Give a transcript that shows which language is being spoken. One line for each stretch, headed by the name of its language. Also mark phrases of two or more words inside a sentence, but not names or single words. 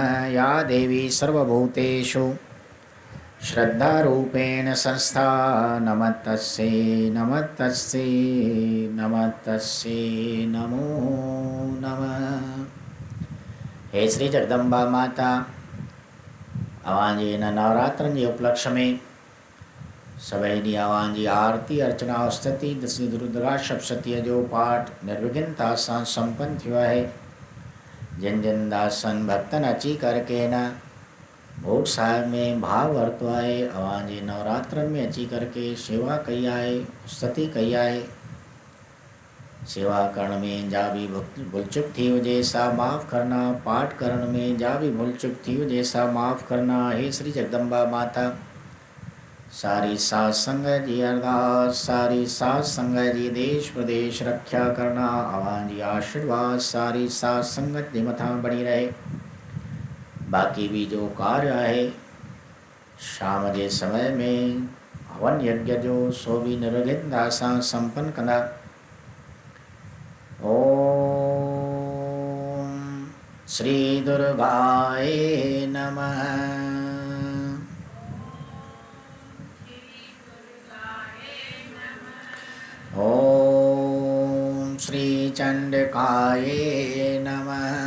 Sanskrit: या देवी सर्वभूतेषु श्रद्धारूपेण संस्था, नमस्तस्यै नमस्तस्यै नमस्तस्यै नमो नमः।
Sindhi: हे श्री जगदम्बा माता, अवांजी नवरात्रन जे उपलक्ष्य में सभई ॾींहं अवांजी आरती अर्चना स्तुति दसी दुर्गा सप्तशतीअ जो पाठ निर्विघ्नता सां संपन्न थियो आहे। जिन जिन दासन भक्तन अची करके न भोग साहिब में भाव वरितो आहे, अवांजे नवरात्रन में अची करके सेवा कई आहे, स्तुति कई आहे। सेवा करण में जा भी भुल चुक थी हुजे सा माफ़ करना, पाठ करण में जा भी भुल चुक थी हुजे सा माफ़ करना। हे श्री जगदम्बा माता, सारी साध संगत जी अरदास, सारी साध संगत जी देश प्रदेश रक्षा करना। अवांजी आशीर्वाद सारी साध संगत जे मथां बनी रहे।
Hindi: बाकी भी जो कार्य है शाम के समय में
Sindhi: हवन यज्ञ जो सो भी निर्विघ्नता सां संपन्न कंदा।
Sanskrit: ओम श्री दुर्गाय नमः। ओम श्री चंडिकाय नमः।